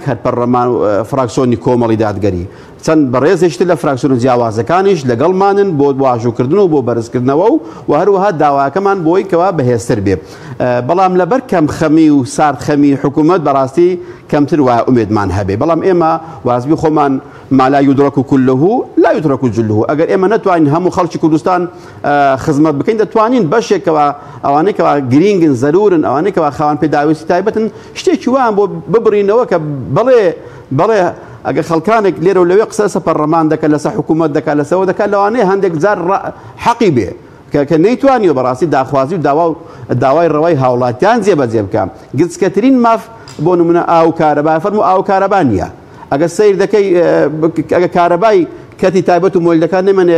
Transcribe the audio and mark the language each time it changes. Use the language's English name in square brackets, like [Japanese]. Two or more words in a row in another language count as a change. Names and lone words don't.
[Central Kurdish] هەر پەرلەمان فراکسیۆنی کۆمەڵی دادگەری چەند بەڕێزێشتر لە فراکسیۆن جیاوازەکانیش لەگەڵمانن بۆ واژووکردن و بۆ بەرزکردنەوە و هەروەها داواکەمان بۆی کەوا بەهێزتر بێ بەڵام لەبەر کەم خەمی و سارد خەمی حکوومەت بەڕاستی کەمتر وایە ئومێدمان هەبێ بەڵام ئێمە وازبی خۆمان [Arabic] ما لا يدرك كله لا يترك جله [Central Kurdish] ئەگەر ئێمە نەتوانین هەموو خەڵکی کوردستان خزمەت بکەین دەتوانین بەشێکەوە ئەوانەیەکەوە گرینگن زەرورن ئەوانەیەکەوە خاوەن پێداویستی تایبەتن شتێکی وان بۆ ببڕینەوە کە بەڵێ ئەگەر خەڵکانێک لێرە و لەوێ قسە لەسەر پەرلەمان دەکات لەسەر حکوومەت دەکات لەسەوە دەکات لەوانەیە هەندێک جار حەقی بێ کە نەیتوانیوە بەڕاستی داخوازی و داوای ڕەوای هاوڵاتیان جێبەجێ بکە گرچکەترین ماف بۆ نمونە ئاو کارەبا فەرموو ئاو کارەبا نییە ئەگە سیر دەکەی ئەگە کارەبای کەتی تایبەت و مۆلدەکان نێمەنێ